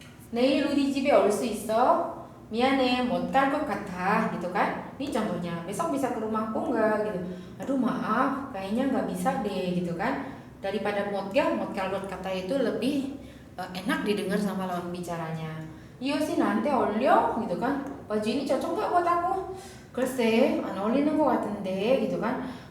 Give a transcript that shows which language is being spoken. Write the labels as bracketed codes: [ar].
[ko] 내일 우리 집에 올 수 있어? 미안해, 못 갈 것 같아 [id] gitu kan. Ini contohnya, besok bisa ke rumahku nggak gitu. Aduh maaf, kayaknya nggak bisa deh gitu kan. Daripada [ko] 못 갈 것 같아 [id] itu lebih enak didengar sama lawan bicaranya. [ko] 이 옷이 나한테 어울려? [id] gitu kan. baju ini cocok nggak buat aku? [ko] 글쎄, 안 어울리는 것 같은데 [id] gitu kan.